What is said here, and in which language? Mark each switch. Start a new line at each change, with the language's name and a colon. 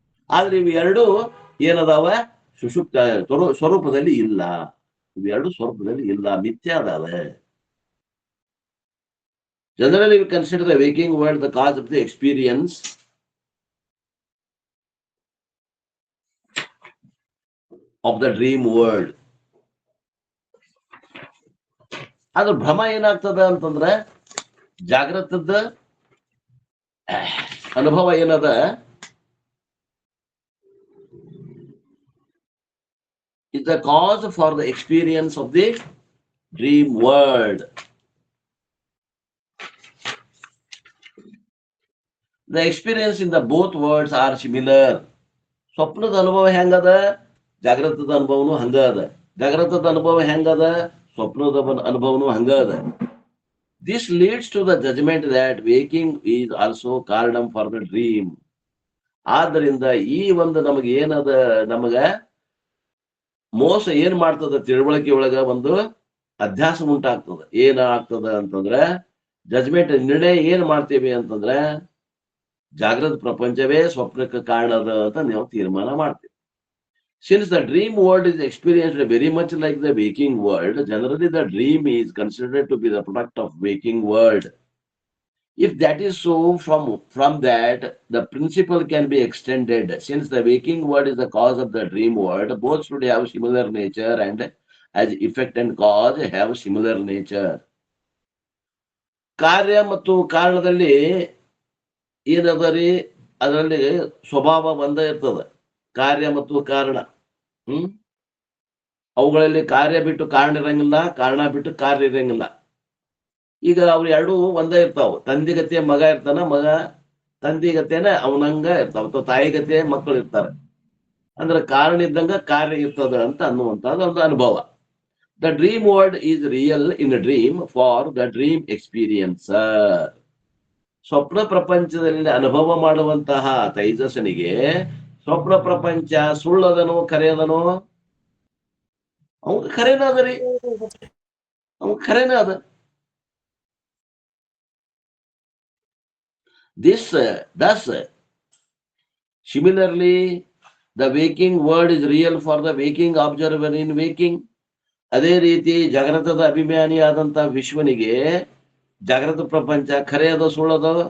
Kannada: ಆದ್ರೆ ಇವು ಎರಡು ಏನದಾವ, ಸುಷುಪ್ತ ಸ್ವರೂಪದಲ್ಲಿ ಇಲ್ಲ. ಇವೆರಡು ಸ್ವರೂಪದಲ್ಲಿ ಇಲ್ಲ, ಮಿಥ್ಯಾ ಅದಾವ.
English: Generally, we consider the waking world the cause of the experience of the dream world.
Kannada: ಅದ್ರ ಭ್ರಮ ಏನಾಗ್ತದ ಅಂತಂದ್ರೆ, ಜಾಗೃತದ ಅನುಭವ ಏನದ,
English: is the cause for the experience of the dream world. The experience in the both worlds are similar.
Kannada: ಸ್ವಪ್ನದ ಅನುಭವ ಹೆಂಗದ, ಜಾಗೃತದ ಅನುಭವನು ಹಂಗ ಅದ. ಜಾಗೃತದ ಅನುಭವ ಹೆಂಗದ, ಸ್ವಪ್ನದ ಅನುಭವನು ಹಂಗ ಅದ.
English: This leads to the judgment that waking is also ಕಾರಣಂ for the dream.
Kannada: ಆದ್ದರಿಂದ ಈ ಒಂದು ನಮಗೆ ಏನದ, ನಮಗ ಮೋಸ ಏನ್ ಮಾಡ್ತದ, ತಿಳುವಳಿಕೆ ಒಳಗ ಒಂದು ಅಧ್ಯಾಸ ಉಂಟಾಗ್ತದ. ಏನಾಗ್ತದ ಅಂತಂದ್ರೆ, ಜಜ್ಮೆಂಟ್ ನಿರ್ಣಯ ಏನ್ ಮಾಡ್ತೀವಿ ಅಂತಂದ್ರೆ, ಜಾಗೃತ ಪ್ರಪಂಚವೇ ಸ್ವಪ್ನಕ್ಕೆ ಕಾರಣ ಅದ ಅಂತ ನಾವು ತೀರ್ಮಾನ ಮಾಡ್ತೀವಿ.
English: Since the dream world is experienced very much like the waking world, generally the dream is considered to be the product of waking world. If that is so, from that, the principle can be extended. Since the waking world is the cause of the dream world, both should have similar nature, and as effect and cause have similar nature.
Kannada: ಕಾರ್ಯ ಮತ್ತು ಕಾರಣದಲ್ಲಿ ಏನದ ರೀ, ಅದರಲ್ಲಿ ಸ್ವಭಾವ ಒಂದೇ ಇರ್ತದ. ಕಾರ್ಯ ಮತ್ತು ಕಾರಣ, ಅವುಗಳಲ್ಲಿ ಕಾರ್ಯ ಬಿಟ್ಟು ಕಾರಣ ಇರಂಗಿಲ್ಲ, ಕಾರಣ ಬಿಟ್ಟು ಕಾರ್ಯ ಇರಂಗಿಲ್ಲ. ಈಗ ಅವ್ರು ಎರಡೂ ಒಂದೇ ಇರ್ತಾವ. ತಂದಿಗತೆ ಮಗ ಇರ್ತಾನ, ಮಗ ತಂದಿಗತೆನ ಅವನಂಗ ಇರ್ತಾವ, ಅಥವಾ ತಾಯಿಗತೆ ಮಕ್ಕಳು ಇರ್ತಾರೆ. ಅಂದ್ರೆ ಕಾರಣ ಇದ್ದಂಗ ಕಾರ್ಯ ಇರ್ತದ ಅಂತ ಅನ್ನುವಂಥದ್ದು ಒಂದು ಅನುಭವ.
English: The dream world is real in dream for the dream experiencer.
Kannada: ಸ್ವಪ್ನ ಪ್ರಪಂಚದಲ್ಲಿ ಅನುಭವ ಮಾಡುವಂತಹ ತೈಜಸ್ಸನಿಗೆ ಸ್ವಪ್ನ ಪ್ರಪಂಚ ಸುಳ್ಳದನೋ ಖರೆಯದನೋ? ಅವ್ ಖರೇನ ಅದ ರೀ, ಅವ್ ಖರೇನ ಅದ.
English: Thus, similarly, the waking world is real for the waking observer in waking.
Kannada: ಅದೇ ರೀತಿ ಜಾಗೃತದ ಅಭಿಮಾನಿ ಆದಂತ ವಿಶ್ವನಿಗೆ ಜಾಗೃತ ಪ್ರಪಂಚ ಖರೆ ಅದ ಸುಳ್ಳದ?